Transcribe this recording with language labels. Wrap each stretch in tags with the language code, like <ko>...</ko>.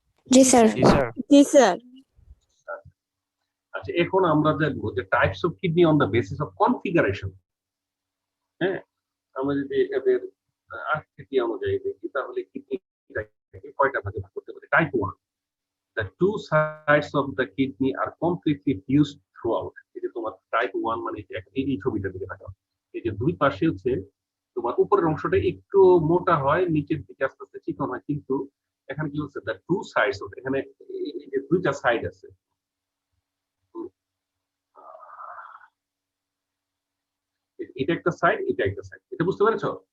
<bn>জি sir. জি sir. জি sir. আচ্ছা, এখন আমরা দেখবো যে</bn> <en>Types of kidney on the basis of configuration.</en> <bn>হ্যাঁ, আমরা যদি এদের আকৃতি অনুযায়ী দেখি তাহলে কিডনিটাকে কয়টা ভাগে ভাগ করতে পারি।</bn> <en>Type 1, the two sides of the kidney are completely fused throughout।</en> <bn>এই যে তোমার টাইপ 1 মানে এই ছবিটা দিকে তাকাও, এই যে দুই পাশে হচ্ছে তোমার উপরের অংশটা একটু মোটা হয়, নিচের দিকে আস্তে আস্তে চিকন হয়, কিন্তু এখানে কি হচ্ছে,</bn> <en>the two sides of,</en> <bn>এখানে এই যে দুইটা সাইড আছে, এটা একটা সাইড, এটা একটা সাইড, এটা বুঝতে পেরেছো?</bn>